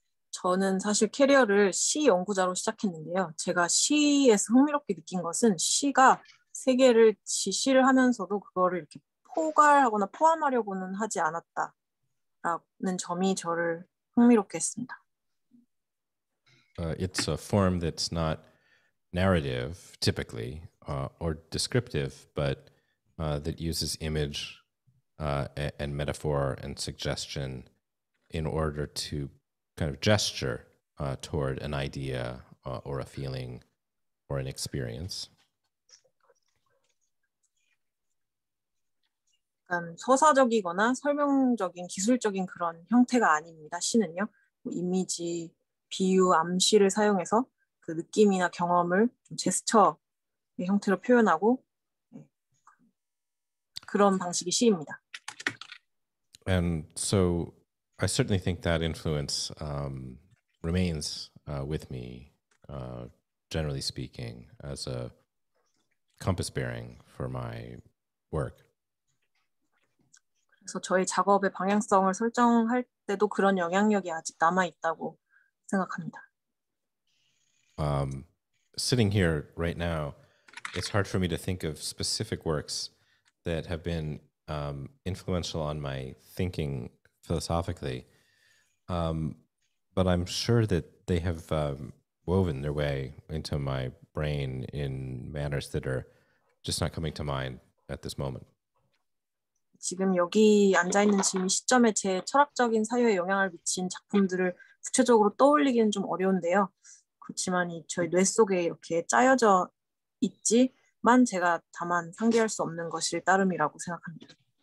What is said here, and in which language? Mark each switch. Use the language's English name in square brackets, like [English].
[Korean] 저는 사실 캐리어를 시 연구자로 시작했는데요. 제가 시에서 흥미롭게 느낀 것은 시가 세계를 지시를 하면서도 그거를 이렇게 포괄하거나 포함하려고는 하지 않았다라는 점이 저를 흥미롭게 했습니다. [English] It's a form that's not narrative typically or descriptive, but that uses image and metaphor and suggestion in order to kind of gesture toward an idea or a feeling or an experience. [Korean] 서사적이거나 설명적인 기술적인 그런 형태가 아닙니다. 시는요. 이미지, 비유, 암시를 사용해서 그 느낌이나 경험을 좀 제스처의 형태로 표현하고 그런 방식이 시입니다. [English] And so I certainly think that influence remains with me, generally speaking, as a compass bearing for my work. [Korean] 그래서 저희 작업의 방향성을 설정할 때도 그런 영향력이 아직 남아 있다고 생각합니다. [English] Sitting here right now, it's hard for me to think of specific works that have been influential on my thinking philosophically, but I'm sure that they have woven their way into my brain in manners that are just not coming to mind at this moment. [Korean] 지금 여기 앉아있는 지금 시점에 제 철학적인 사유에 영향을 미친 작품들을 구체적으로 떠올리기는 좀 어려운데요. 그렇지만 저희 뇌 속에 이렇게 짜여져 있지만 제가 다만 상기할 수 없는 것일 따름이라고 생각합니다.